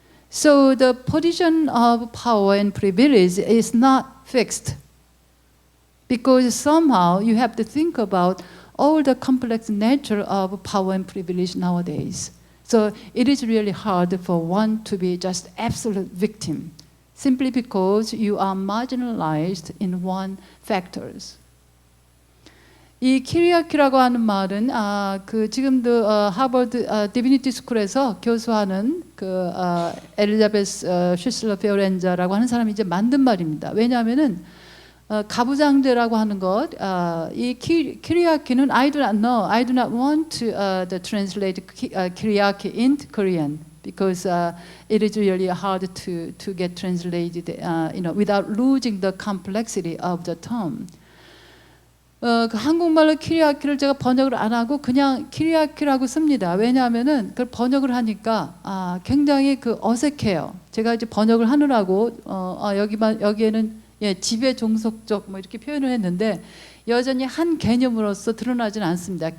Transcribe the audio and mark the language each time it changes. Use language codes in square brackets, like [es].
[en] So the position of power and privilege is not fixed, because somehow you have to think about all the complex nature of power and privilege nowadays. So it is really hard for one to be just absolute victim, simply because you are marginalized in one factors. [ko] 이 키리아키라고 하는 말은 지금도 하버드 디비니티 스쿨에서 교수하는 엘리자베스 슈슬러 페오렌자라고 하는 사람이 이제 만든 말입니다. 왜냐하면은 가부장제라고 하는 것, 이 키리아키는 [en] I do not know, I do not want to translate 키리아키 into Korean because it is really hard to get translated, without losing the complexity of the term. [ko] 그 한국말로 키리아키를 제가 번역을 안 하고 그냥 키리아키라고 씁니다. 왜냐하면은 그걸 번역을 하니까 굉장히 그 어색해요. 제가 이제 번역을 하느라고 여기에는 지배 종속적 뭐 이렇게 표현을 했는데 여전히 한 개념으로서 드러나지는 않습니다.